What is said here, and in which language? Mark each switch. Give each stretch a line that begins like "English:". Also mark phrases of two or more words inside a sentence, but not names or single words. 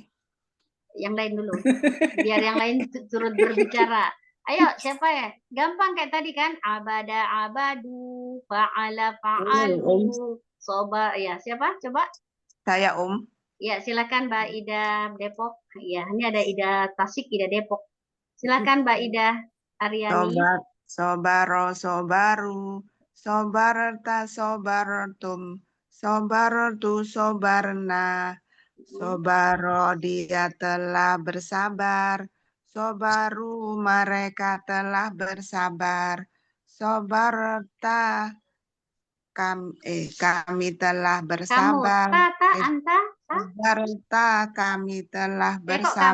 Indonesian: Yang lain dulu. Biar yang lain turut berbicara. Ayo, siapa ya? Gampang kayak tadi kan?
Arabic: عبد، عبدوا، فعل، فعلوا، صب.
Indonesian: Ya, siapa? Coba. Saya Ya, silakan Mbak Ida Depok. Ya, ini ada Ida Tasik, Ida Depok. Silakan Mbak Ida Aryani.
Arabic: صبر، صبروا، صبرت، صبرتم، صبرت، صبرنا، صبر
Indonesian: dia telah bersabar, sobaru mereka telah bersabar, sobarta kami telah bersabar. Anta. Sobarta kami telah bersabar.